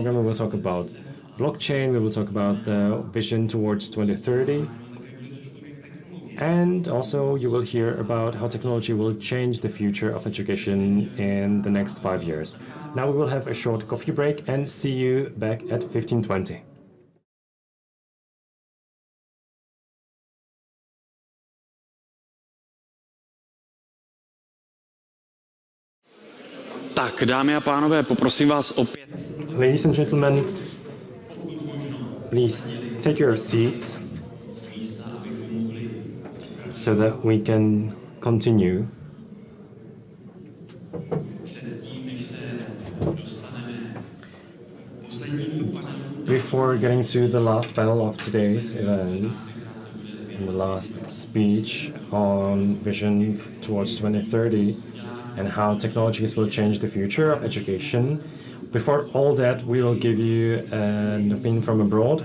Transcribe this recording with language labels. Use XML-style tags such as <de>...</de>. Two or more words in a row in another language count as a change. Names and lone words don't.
<en>We will talk about blockchain, we will talk about the vision towards 2030. And also you will hear about how technology will change the future of education in the next 5 years. Now we will have a short coffee break and see you back at 15:20.</en> <cs>Tak, dámy a pánové, poprosím vás opět.</cs> <en>Ladies and gentlemen, please take your seats so that we can continue. Before getting to the last panel of today's event, and the last speech on vision towards 2030 and how technologies will change the future of education, before all that, we will give you an opinion from abroad.</en>